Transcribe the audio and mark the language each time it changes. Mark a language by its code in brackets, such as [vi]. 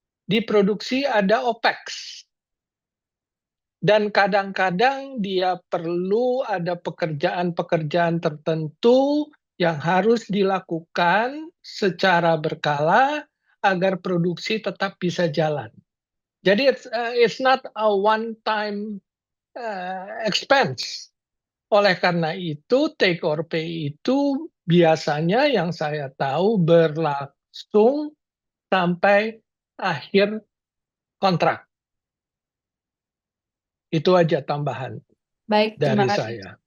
[id] Diproduksi ada OPEX. Dan kadang-kadang dia perlu ada pekerjaan-pekerjaan tertentu yang harus dilakukan secara berkala agar produksi tetap bisa jalan. Jadi [en] it's not a one-time expense. [id] Oleh karena itu, take or pay itu biasanya yang saya tahu berlangsung sampai akhir kontrak. Itu aja tambahan Baik, terima dari kasih saya.